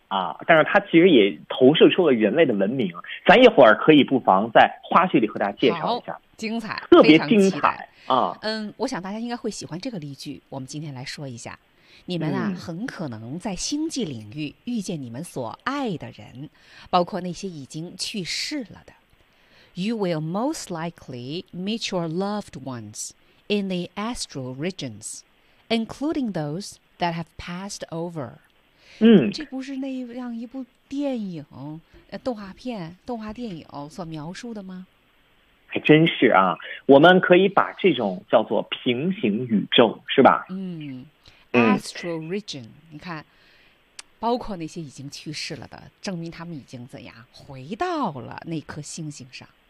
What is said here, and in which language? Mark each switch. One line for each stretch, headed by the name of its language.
Chinese: 啊，但是它其实也投射出了人类的文明。咱一会儿可以不妨在花絮里和大家介绍一下，精彩，特别精彩啊！嗯，我想大家应该会喜欢这个例句，我们今天来说一下。你们啊，很可能在星际领域遇见你们所爱的人，包括那些已经去世了的。
English: You will most likely meet your loved ones in the astral regions, including those that have passed over. 嗯，
Chinese: 这不是那样一部电影、动画片、动画电影所描述的吗？还真是啊，我们可以把这种叫做平行宇宙，是吧？嗯。Astral region， 你看，包括那些已经去世了的，证明他们已经怎样回到了那颗星星上。